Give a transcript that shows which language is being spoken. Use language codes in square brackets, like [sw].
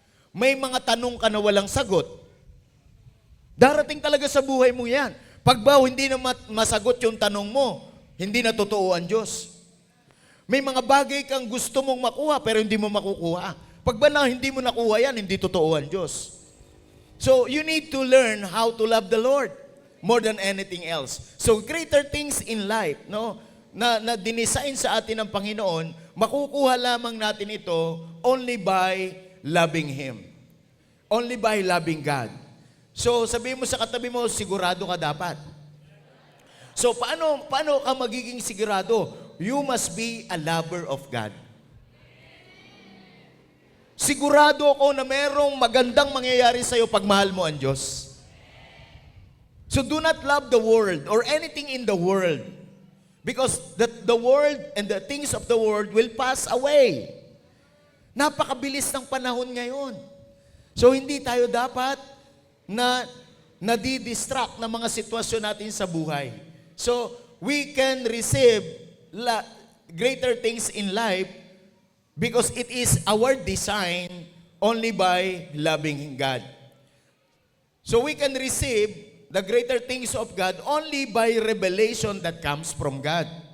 [tl] May mga tanong ka na walang sagot. Darating talaga sa buhay mo yan. Pag ba hindi na masagot yung tanong mo, hindi na totoo ang Diyos. May mga bagay kang gusto mong makuha pero hindi mo makukuha. Pag ba na hindi mo nakuha yan, hindi totoo ang Diyos. [en] So you need to learn how to love the Lord more than anything else. So greater things in life, [tl] no, na dinisign sa atin ng Panginoon, makukuha lamang natin ito [en] only by loving Him. Only by loving God. [tl] So, sabihin mo sa katabi mo, sigurado ka dapat. So, paano ka magiging sigurado? [en] You must be a lover of God. [tl] Sigurado ako na merong magandang mangyayari sa'yo pag mahal mo ang Diyos. [en] So, do not love the world or anything in the world. Because the world and the things of the world will pass away. [tl] Napakabilis ng panahon ngayon. So, hindi tayo dapat na nadi-distract ng mga sitwasyon natin sa buhay. [en] So, we can receive greater things in life because it is our design only by loving God. So, we can receive the greater things of God only by revelation that comes from God.